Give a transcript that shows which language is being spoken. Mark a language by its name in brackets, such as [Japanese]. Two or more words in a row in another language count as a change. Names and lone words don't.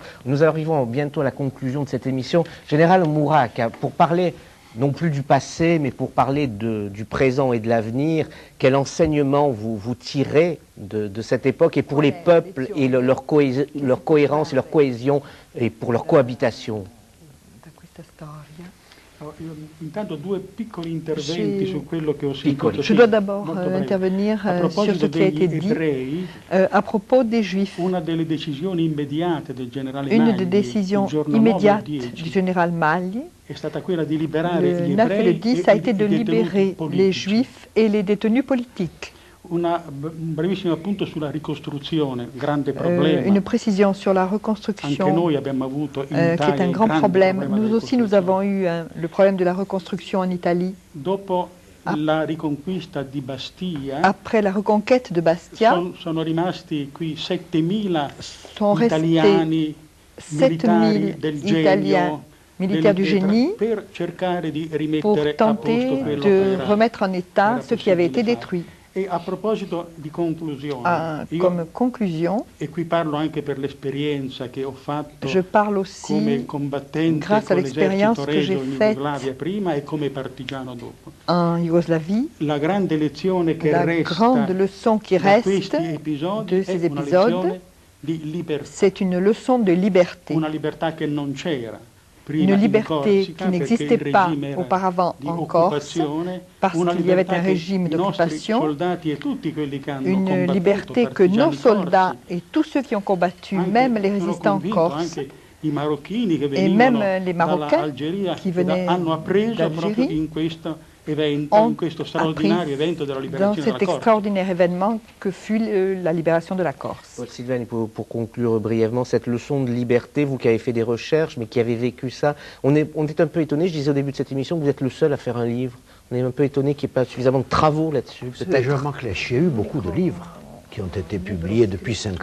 [French] Nous arrivons bientôt à la conclusion de cette émission. Général Mourac, pour parler non plus du passé, mais pour parler du présent et de l'avenir, quel enseignement vous tirez de cette époque et pour les peuples et leur cohérence et leur cohésion et pour leur cohabitation? [Italian] Intanto due piccoli interventi su quello che ho sentito. [French] Je dois d'abord intervenir sur ce qui a été dit à propos des Juifs. [Italian] Una delle decisioni immediate del generale [French] Une des Magli, décisions [Italian] il giorno [French] immédiates [Italian] 9 e 10, [French] du général Magli, [Italian] è stata quella di liberare [French] le [Italian] gli [French] 9 et le [Italian] ebrei [French] 10, [Italian] e [French] a été de [Italian] i detenuti [French] libérer les [Italian] politici. [French] Juifs et les détenus politiques. [Italian] Un brevissimo appunto sulla ricostruzione, grande problema. [French] Une précision sur la [Italian] Anche [French] reconstruction, [Italian] noi abbiamo avuto in [French] qui est [Italian] Italia [French] un grand [Italian] grande [French] problème. [Italian] problema [French] Nous [Italian] della [French] aussi, nous avons eu le problème de la reconstruction en Italie. [Italian] Dopo la riconquista di Bastia, [French] Après la reconquête de Bastia, [Italian] sono rimasti qui 7.000 [French] sont [Italian] italiani, [French] restés [Italian] militari [French] 7000 [Italian] del [French] Italiens [Italian] genio, [French] militaires du génie [Italian] per cercare di [French] pour [Italian] rimettere a [French] tenter [Italian] posto quello [French] de [Italian] che era. [French] remettre en état ce qui avait été détruit. [Italian] E a proposito di conclusione, [French] Comme conclusion, [Italian] e qui parlo anche per l'esperienza che ho fatto [French] je parle aussi, [Italian] come combattente [French] grâce à [Italian] con [French] l'expérience [Italian] l'esercito [French] que j'ai [Italian] reso in [French] faite [Italian] Jugoslavia prima e come partigiano dopo. [French] en Yougoslavie. [Italian] La grande lezione che [French] La [Italian] resta [French] grande leçon qui [Italian] da [French] reste [Italian] questi episodi [French] de [Italian] è [French] ces [Italian] una [French] épisodes, [Italian] lezione di libertà, [French] c'est une leçon de liberté. [Italian] una libertà che non c'era [French] Une [Italian] prima in [French] liberté [Italian] Corsica, [French] qui [Italian] perché [French] n'existait [Italian] il [French] pas [Italian] regime era [French] auparavant [Italian] di [French] en Corse, [Italian] occupazione, [French] parce [Italian] una [French] qu'il y avait [Italian] libertà [French] un [Italian] che [French] régime [Italian] i nostri [French] d'occupation, [Italian] soldati e tutti quelli che hanno [French] une [Italian] combattuto, [French] liberté que [Italian] partigiani [French] nos soldats [Italian] corsi, [French] et tous ceux qui ont combattu, [Italian] anche, [French] même les [Italian] sono [French] résistants [Italian] convinto, [French] corses, [Italian] anche i marocchini che [French] et [Italian] venivano [French] même les Marocains [Italian] dall'Algeria, [French] qui [Italian] che [French] venaient [Italian] hanno appreso proprio [French] d'Algérie, [Italian] in questo evento, [French] ont [Italian] in questo [French] appris [Italian] straordinario evento della [French] dans [Italian] liberazione [French] cet [Italian] della Corse. [French] extraordinaire événement que fut la libération de la Corse. Paul Sylvain, pour conclure brièvement, cette leçon de liberté, vous qui avez fait des recherches, mais qui avez vécu ça, on est un peu étonné, je disais au début de cette émission, que vous êtes le seul à faire un livre. On est un peu étonné qu'il n'y ait pas suffisamment de travaux là-dessus, peut-être. Je manque les il y a eu beaucoup de livres qui ont été publiés depuis 50